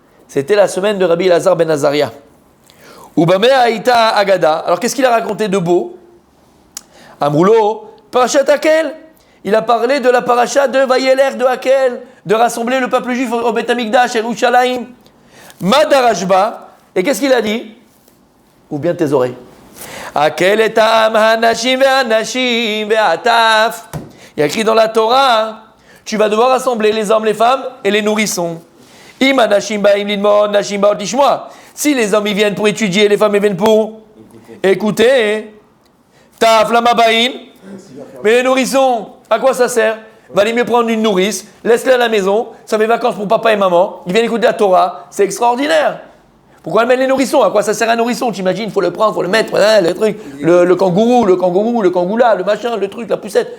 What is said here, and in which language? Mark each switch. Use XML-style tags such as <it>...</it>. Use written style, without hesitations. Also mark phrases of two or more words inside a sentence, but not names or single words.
<fr>C'était la semaine de Rabbi Elazar ben Azaria.</fr> <he>ובמה הייתה הגדה.</he> <fr>Alors qu'est-ce qu'il a raconté de beau?</fr> <he>אמרו לו פרשת הקהל.</he> <fr>Il a parlé de la paracha de Vayeler de Hakel, de rassembler le peuple juif au Beth Amikdash, Yerushalayim. Madarashba. Et qu'est-ce qu'il a dit? Ou bien tes oreilles.</fr> <he>הקהל את העם האנשים והנשים והטף.</he> <fr>Il y a écrit dans la Torah, tu vas devoir rassembler les hommes, les femmes et les nourrissons.</fr> <he>אם האנשים באים ללמוד נשים באות לשמוע.</he> <fr>Si les hommes ils viennent pour étudier, les femmes ils viennent pour écouter.</fr> <he>טף למה באין.</he> <fr>Mais les nourrissons, à quoi ça sert? Valait mieux prendre une nourrice, laisse-les à la maison, ça fait vacances pour papa et maman, ils viennent écouter la Torah, c'est extraordinaire. Pourquoi mettre les nourrissons? À quoi ça sert un nourrisson? T'imagines, il faut le prendre, il faut le mettre, le truc, le kangourou, le kangoula, le machin, le truc, la poussette.</fr>